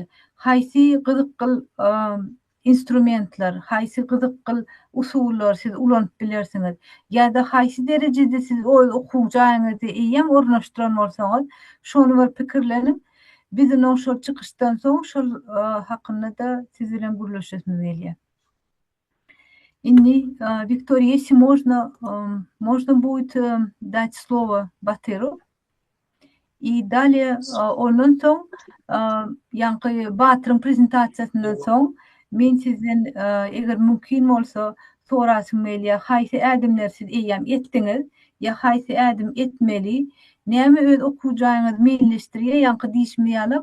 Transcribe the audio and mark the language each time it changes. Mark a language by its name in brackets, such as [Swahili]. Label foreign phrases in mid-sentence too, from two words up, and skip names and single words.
[Turkmen] Haýsy gyzyklyl instrumentler, haýsy gyzyklyl usullar siz ulanyp bilersiňiz. Ýa-da haýsy derejede siz okuw jaýyňyzdy eýem ornaşdyran bolsaňyz, şonu bir pikirleniň. Bizim şol çykyşdan soň şol hakynda da siz bilen gürleşesimiz gelýär. Inni, [Russian] Виктория, если можно будет дать слово Батыру. И далее [Turkmen] ondan soň ýanky Batyryň prezentasiýasyndan soň men sizden eger mümkin bolsa sorasym gelýär. Haýsy ädimler siz eýem etdiňiz, ýa haýsy ädim etmeli, näme öz okuw jaýyňyz meýilleşdirýär, ýanky diýişmeýärler.